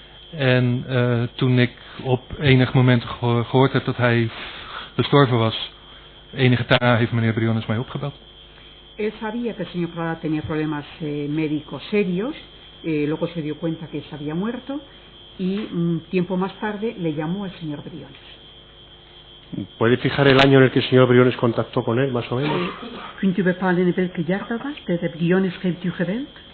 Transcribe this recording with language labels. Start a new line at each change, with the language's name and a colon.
Dutch: En toen ik op enig moment gehoord heb dat hij gestorven was, enige tijd daarna heeft meneer Briones mij opgebeld.
Spanish: Él sabía que el señor Prada tenía problemas médicos serios, luego se dio cuenta que se había muerto y un tiempo más tarde le llamó el señor Briones. ¿Puede fijar el año en el que el señor Briones contactó con él, más o menos?
Dutch: Kunt u bepalen in welke jaar dat was? De Briones heeft u gebeld?